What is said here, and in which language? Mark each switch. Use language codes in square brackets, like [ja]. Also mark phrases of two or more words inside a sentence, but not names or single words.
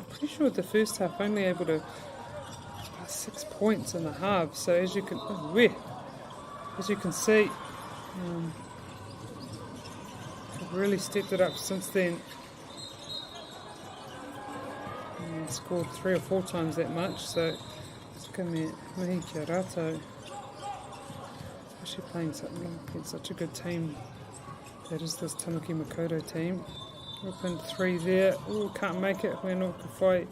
[en] Pretty sure the first half only able to pass 6 points in the half. So as you can see, they've really stepped it up since then. And scored 3 or 4 times that much. [mi] So mihi kia rātou, [en] especially playing such a good team that is this Tamaki Makaurau team. Opened 3 there. Oh, can't make it. We're not to fight.